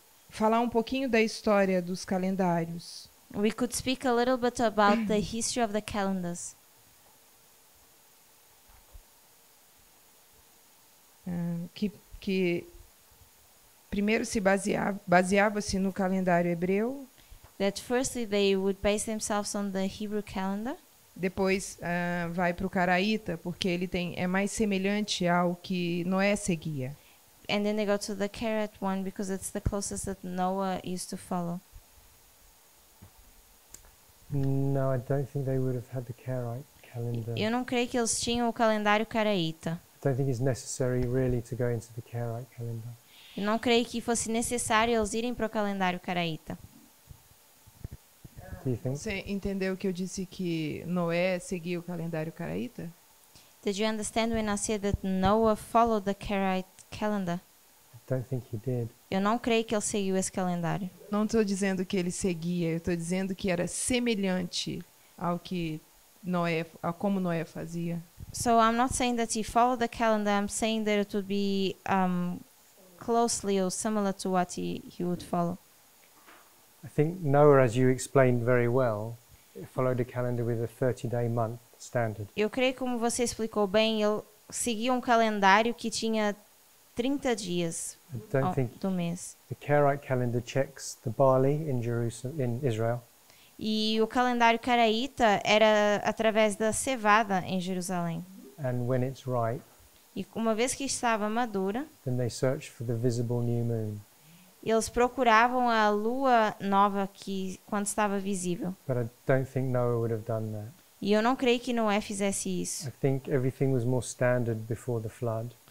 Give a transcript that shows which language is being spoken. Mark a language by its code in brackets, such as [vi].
[pt] falar um pouquinho da história dos calendários. [en] we could speak a little bit about the history of the calendars. [pt] Que primeiro se baseava-se no calendário hebreu, [en] That firstly they would base themselves on the Hebrew calendar. [pt] depois vai para o caraíta, porque ele é mais semelhante ao que Noé seguia. [en] And then they go to the Karat one because it's the closest that Noah used to follow. No, I don't think they would have had the Karaite calendar. [pt] Eu não creio que eles tinham o calendário caraíta. [en] I don't think it's necessary really to go into the Karaite calendar. [pt] Eu não creio que fosse necessário eles irem para o calendário caraíta. [en] Do you think? [pt] Você entendeu que eu disse que Noé seguia o calendário caraíta? [en] Did you understand when I said that Noah followed the Karaite calendar? I don't think he did. [pt] Eu não creio que ele seguiu esse calendário. Não estou dizendo que ele seguia, eu estou dizendo que era semelhante ao que a como Noé fazia. [en] So I'm not saying that he followed the calendar. I'm saying that it would be closely or similar to what he would follow. I think Noah, as you explained very well, followed a calendar with a 30-day month standard. [pt] Eu creio que, como você explicou bem, ele seguia um calendário que tinha 30 dias [en] I don't think [pt] do mês. [en] the Karaite calendar checks the barley in Israel, [pt] E o calendário caraíta era através da cevada em Jerusalém. [en] and when it's ripe, [pt] E uma vez que estava madura, [en] then they search for the visible new moon. [pt] eles procuravam a lua nova quando estava visível. [en] But I don't think Noah would have done that. [pt] E eu não creio que Noé fizesse isso. [en] I think everything was more standard before the flood.